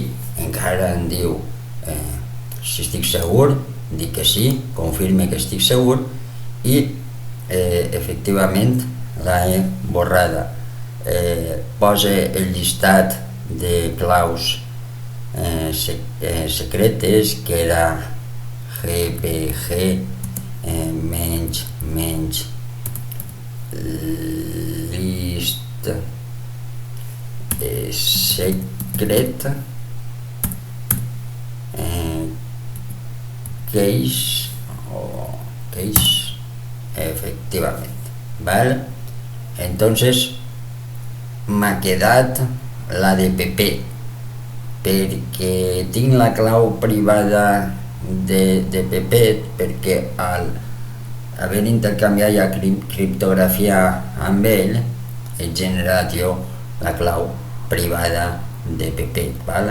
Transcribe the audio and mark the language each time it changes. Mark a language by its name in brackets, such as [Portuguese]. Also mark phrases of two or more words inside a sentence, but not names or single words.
[Catalan] Encara em diu, si estic segur, dic que sí, confirme que estic segur, i efectivament l'he borrada. Posa el llistat de claus secretes, que era GPG menys [English] list secret [Catalan] case efectivament, ¿vale? Entonces m'ha quedat la de PP, perquè tinc la clau privada de PP, perquè al haver intercanviat ja criptografia amb ell, he generat jo la clau privada de PP, ¿vale?